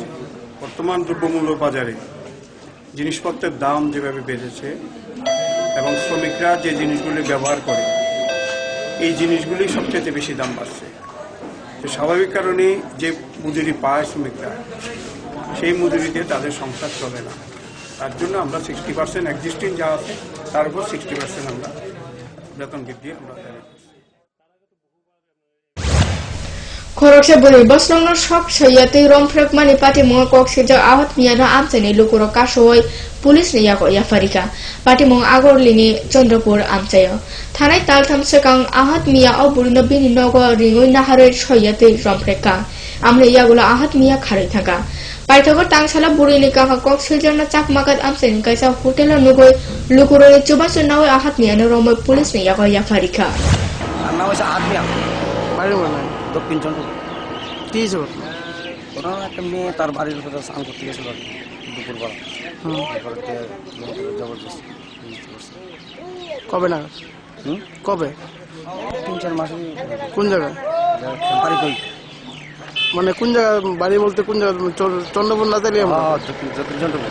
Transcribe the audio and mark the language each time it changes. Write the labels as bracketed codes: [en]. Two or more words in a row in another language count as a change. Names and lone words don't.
[bn] বর্তমান দ্রব্যমূল্য বাজারে জিনিসপত্রের দাম যেভাবে বেড়েছে এবং শ্রমিকরা যে জিনিসগুলি ব্যবহার করে এই জিনিসগুলি সবচেয়ে বেশি দাম বাড়ছে। তো স্বাভাবিক কারণে যে মজুরি পায় শ্রমিকরা সেই মজুরিতে তাদের সংসার চলে না। তার জন্য আমরা 60% এক্সিস্টিং যা আছে তার উপর 60% আমরা বেতন বৃদ্ধি আমরা [trp] Khoroksa buri basrongno shop sayate romfrek mani pati mo kokseja awat miyana amchani lukuro kasoi police ni yako yafarika pati mo agorlini Chandrapur amchayo thanai taltham sekang ahat miya oburino bini nogo ringoi nahare sayate romfreka amre yagulo ahat miya kharai thaka paithagor tangsala burini kaka koksejarna chakmakat amchani kaisa hotel nugoi lukuro chubasu nawe ahat miyana romoi police ni yako yafarika nawe sa ahat miya bari mana [bn] দক্ষিণ চন্দ্রপুর কি জোর ওরা একটা মেয়ে তার বাড়ির উপরে স্নান করতে গেছিল দুপুরবেলা। জবরদস্ত কবে না কবে 3-4 মাস। কোন জায়গায় বাড়ি কই মানে কোন জায়গা বাড়ি বলতে কোন জায়গা চন্দ্রপুর না তাহলে দক্ষিণ চন্দ্রপুর।